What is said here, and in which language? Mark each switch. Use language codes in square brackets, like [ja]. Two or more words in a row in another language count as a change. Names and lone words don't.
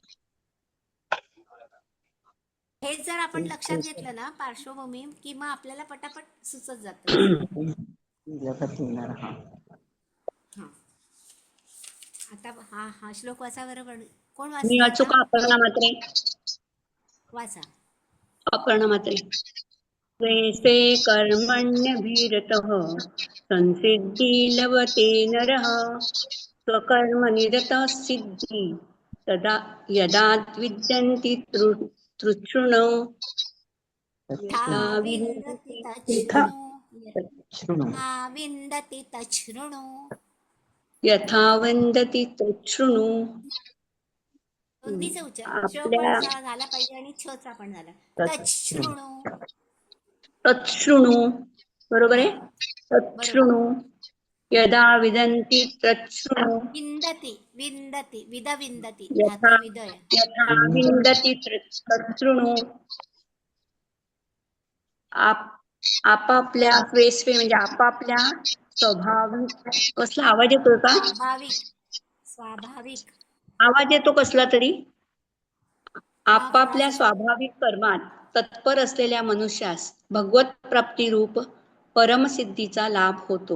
[mr] हे जर आपण लक्षात घेतलं ना पार्श्वभूमी, की मग आपल्याला पटापट सुचत जातं. आता हा श्लोक वाचा बरोबर. कोण मी वाचतं वाचू आता? का? अपर्णा म्हात्रे. वाचा. अपर्णा म्हात्रे. [sa] स्वे कर्मण्यभिरतः संसिद्धि लभते नरः स्वकर्मनिरतः सिद्धि तदा यदा विद्यन्ति तृष्णो यथा विन्दति तच्छृणु. यथा वन्दति तच्छृणु. [mr] दोन्हीचा उच्चार, च आपल्या पण झाला पाहिजे आणि छ चा पण झाला. [sa] तच्छृणु. [mr] तच्छृणु बरोबर आहे. बरोबर. [sa] तच्छृणु यदा विदन्ति तच्छृणु. विन्दति विन्दति विन्दति यथा [mr] धातू विदय. [sa] यथा विन्दति तच्छृणु. [mr] आपापल्या स्वे म्हणजे आपापल्या स्वाभाविक. कसला आवाज येतो का? स्वाभाविक आवाज येतो कसला तरी. आपापल्या स्वाभाविक कर्मात तत्पर असलेल्या मनुष्यास भगवत प्राप्ती रूप परमसिद्धीचा लाभ होतो.